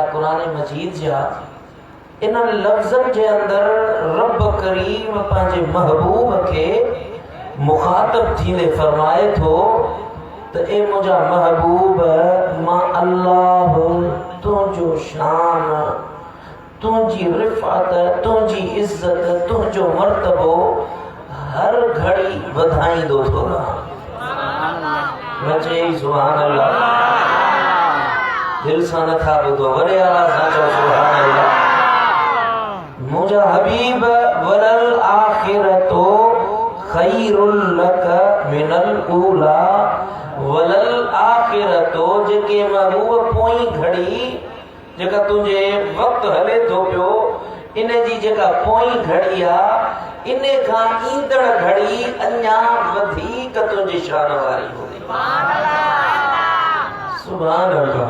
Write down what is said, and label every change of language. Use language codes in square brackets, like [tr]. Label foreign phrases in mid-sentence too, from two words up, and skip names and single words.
[sd] क़ुरान मजीद जा, इन्हनि लफ्ज़नि जे अंदर रब करीम पंहिंजे महबूब के मुखातब थींदे फरमाए थो त ए मुंहिंजा महबूब, मां अल्लाह तुंहिंजो शान, तुंहिंजी रिफ़ात, तुंहिंजी इज़्ज़त, तुंहिंजो मर्तबो हर घड़ी वधाईंदो थो रहां। न चई [ar] سبحان الله. [sd] दिल सां नथा ॿुधो, वॾे आवाज़ सां चओ [ar] سبحان الله. [sd] मुंहिंजा हबीब, [ar] وللآخرة خير لك من الأولى. وللآخرة, [sd] जेके महबूब पोई घड़ी, जेका तुंहिंजे वक़्तु हले थो पियो, इन जी जेका पोई घड़ी आहे, इन खां ईंदड़ घड़ी अञा वधीक तुंहिंजी शान वारी हूंदी। [ar] سبحان الله.